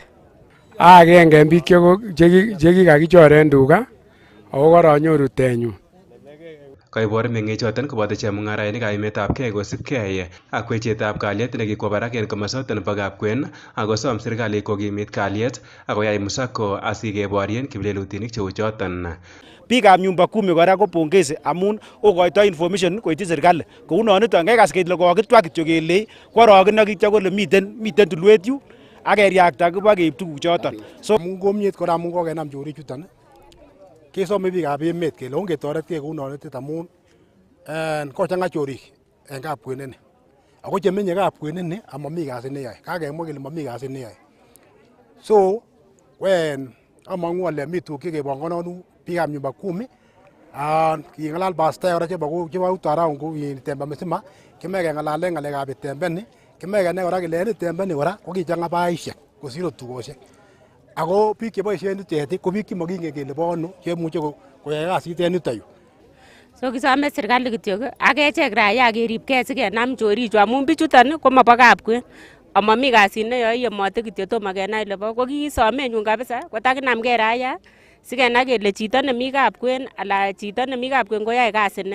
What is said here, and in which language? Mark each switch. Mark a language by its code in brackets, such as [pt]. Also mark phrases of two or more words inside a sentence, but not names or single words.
[kln] Agenge en biik chekikakichoren tuga ako koronyoru tenyun. Kaibor meng'ichoton koboto chemung'arainik kaimetabgei kosibgei ak wechetab kalyet nekikwo barak en komosoton nebo Kapkwen akosom serikali kokimit kalyet akoyai musako asikeborien kiplelutinik cheu choton. Biikab [sw] nyumba kumi [kln] kora ko pongezi amun okoito information koityi serikali kou noniton kekas kele kokitwa kityo kelei kworogen ak ityo kole miten tulwet yu ak keriakta kiba keib tuguk choton. So amun komiet kora amun kokenam chorichuton kesome biikab emet kele ongetoretkei kou nonitet amun kochang'a chorik en Kapkwen ini ako chemenye Kapkwen ini amami kasit neyoe kakemwa kele mami kasit neyoe so among'u ale mi tuguk chekebongononu biikab [sw] nyumba kumi [kln] king'alal pastor kora chebo utaraun kou Temba Misima kimoe keng'alalen ng'alekab itembeni kimoe kenai kora kele en itembeni kora kokichang'a baishek kosir tugosiek ako biik cheboisien yutet ko biik chemokingen kele bo ano chemuche koyai kasit en yuton yu. So kisome serikali kityok ak echek raia keribgei sikenam chorichu amun bichuton komobo Kapkwen amami kasit neyoe yemote kityo tomo kenai lebo ko kisomenyun kabisa kotakinamgei raia sikenai kele chito nemi Kapkwen ala chito nemi Kapkwen koyoe kasit ne.